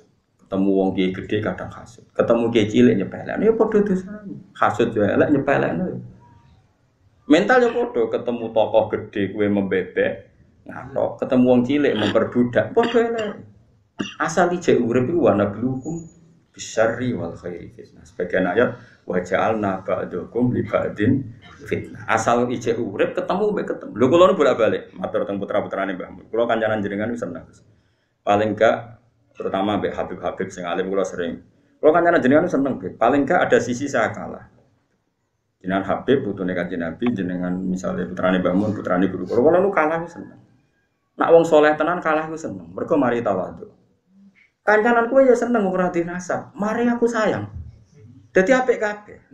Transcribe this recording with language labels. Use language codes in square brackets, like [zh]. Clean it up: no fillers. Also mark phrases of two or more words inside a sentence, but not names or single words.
[jv] Ketemu wong kiai gede kadang hasud. Ketemu kiai cilik nyepelekne ya padha dosane. Hasud yo elek nyepelekne. Mental ya padha ketemu tokoh gede kowe membebek ngatok, ketemu wong cilik memperbudak padha elek. Asal ijek urip iku [ar] ونبلوكم بالشر والخير فتنة. [id] Sebagian ayat [ar] وجعلنا بعضكم لبعض فتنة. [jv] Asal ijek urip ketemu mbek ketemu. Lho kula nu bolak-balik matur teng putra-putrane Mbah Mun. Kula kancanan jenengan wis seneng. [id] Paling gak terutama [jv] mbek Habib-habib sing alim kula sering. Kula kancanan jenengan seneng, [id] paling gak ada sisi saya kalah. [jv] Jenengan Habib putune Kanjeng Nabi, jenengan misalnya putrane Mbah Mun, putrane guru. Kula nu kalah wis seneng. Nak wong saleh tenan kalah wis seneng. Mergo mari tawadhu. Kancanan kowe ya seneng ora dinasab. Mari aku sayang. Dadi apik kabeh.